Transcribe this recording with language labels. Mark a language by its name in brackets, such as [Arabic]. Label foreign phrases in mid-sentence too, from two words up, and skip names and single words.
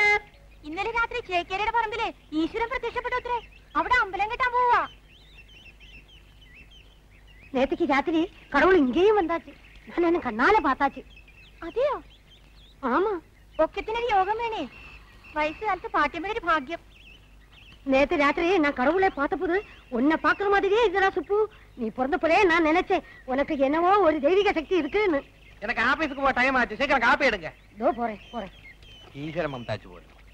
[Malayalam] ഇന്നലെ രാത്രി ചേക്കേരിയുടെ പറമ്പില് ഈശ്വരൻ പ്രത്യക്ഷപ്പെട്ടത്രേ. അവിടെ അമ്പലം കെട്ടാൻ പോവാ. [Tamil] நேத்துக்கு ராத்திரி கடவுள் இங்கேயும் வந்தாச்சு. நான் என்ன கண்ணால பார்த்தாச்சு. [Malayalam] അതെയോ? ஆமா. ഒക്കത്തിനൊരു യോഗം വേണേ. വയസ്സ് കാലത്ത് പാട്ടിയമ്മയുടെ ഒരു ഭാഗ്യം. [Tamil] நேத்து ராத்திரி நான் கடவுளை பார்த்தபோது உன்னை பாக்குற மாதிரியே இதுடா சுப்பு. நீ பிறந்தப்பவே நான் நினைச்சேன் உனக்கு என்னவோ ஒரு தெய்வீக சக்தி இருக்குன்னு. எனக்கு ஆபீஸுக்கு போக டைம் ஆச்சு. சீக்கிரம் காப்பி எடுங்க. இதோ போறேன் போறேன். ஈஸ்வர மம்தாச்சு போடு.